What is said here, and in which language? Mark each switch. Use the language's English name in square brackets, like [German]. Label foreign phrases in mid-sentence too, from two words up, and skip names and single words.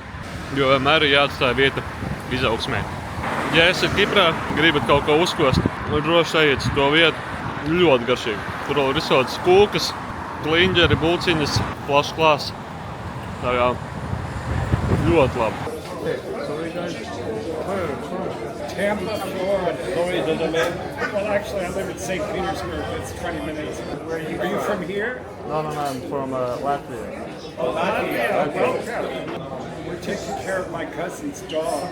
[Latvian] Jo vienmēr ir jāatstāja vieta izaugsmē. Ja esat Kiprā, gribat kaut ko uzkost, droši ejiet uz to vietu. Ļoti garšīgi. Tur vēl ir visotas kūkas, kliņģeri, bulciņas, plašs klāsts. Tā kā ļoti labi. [English] Well, actually, I live in St. Petersburg. It's 20 minutes. Are you from here? No, I'm from Latvia. Oh, Latvia. Welcome. We're taking care of my cousin's dog.